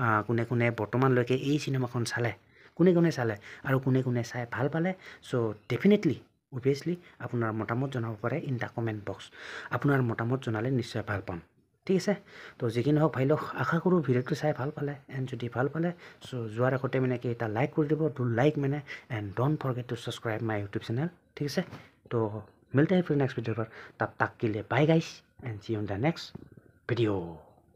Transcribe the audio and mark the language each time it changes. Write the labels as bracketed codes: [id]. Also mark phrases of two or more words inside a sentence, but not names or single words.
[as] কোনে বৰ্তমানলৈকে এই চিনেমাখন চালে কোনে চালে আৰু কোনে চাই ভাল পালে [en] so definitely obviously [as] আপোনাৰ মতামত জনাব পাৰে [en] in the comment box [as] আপোনাৰ মতামত জনালে নিশ্চয় ভাল পাম ঠিক আছে তো যি কি নহওক ভাই লওক আশা কৰোঁ ভিডিঅ'টো চাই ভাল পালে এণ্ড যদি ভাল পালে চ' যোৱাৰ আগতে মানে কি এটা লাইক কৰি দিব [en] do like [as] মানে [en] and don't forget to subscribe my YouTube channel [as] ঠিক আছে তো [hi] मिलते हैं फिर नेक्स्ट वीडियो पर तब तक के लिए बाय गाइस [en] and see you in the next video